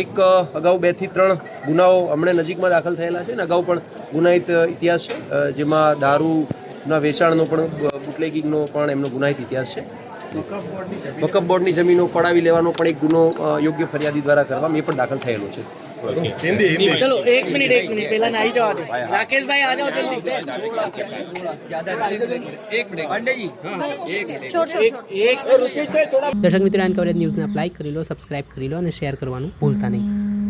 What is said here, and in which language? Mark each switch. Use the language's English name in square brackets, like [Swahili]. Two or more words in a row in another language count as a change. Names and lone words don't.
[Gujarati] એક અગાઉ 2 થી 3 ગુનાઓ હમણાં નજીકમાં દાખલ થયેલા છે અને અગાઉ પણ ગુનાહિત ઇતિહાસ છે, જેમાં દારૂના વેચાણનો પણ બુટલેગિંગનો પણ એમનો ગુનાહિત ઇતિહાસ છે। વકફ બોર્ડની જમીનો પડાવી લેવાનો પણ એક ગુનો યોગ્ય ફરિયાદી દ્વારા કરવામાં એ પણ દાખલ થયેલો છે। [Hindi] चलो एक मिनट पहला नहीं जवा दे राकेश भाई आ जाओ जल्दी [Gujarati] દર્શક મિત્રો, એન કવરેજ ન્યૂઝને આપ લાઈક કરી લો, સબસ્ક્રાઇબ કરી લો અને શેર કરવાનું ભૂલતા નહીં।